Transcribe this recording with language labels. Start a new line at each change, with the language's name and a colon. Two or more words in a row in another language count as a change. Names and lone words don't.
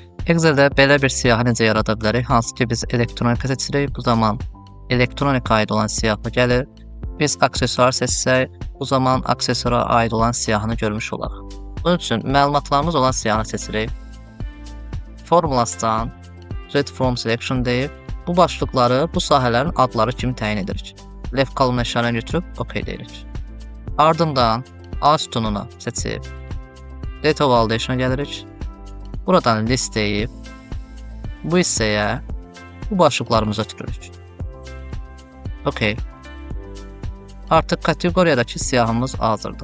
Azerbaijani: Excel-də belə bir siyahı necə yarada bilərik? Hansı ki biz elektronika seçirik. Bu zaman elektronika aid olan siyahı gəlir. Biz aksesuar seçsək, bu zaman aksesuara aid olan siyahını görmüş olarıq. Bunun üçün məlumatlarımız olan siyahını seçirik. Formulasından
English: Read from selection
Azerbaijani: deyib, bu başlıqları bu sahələrin adları kimi təyin edirik.
English: Left column
Azerbaijani: əşarəni götürüb OK deyirik. Ardından A sütununu seçib
English: Data Validation-
Azerbaijani: a gəlirik. Buradan list deyib, bu hissəyə bu başlıqlarımızı ötürürük. OK. Artıq kateqoriyadakı siyahımız hazırdır.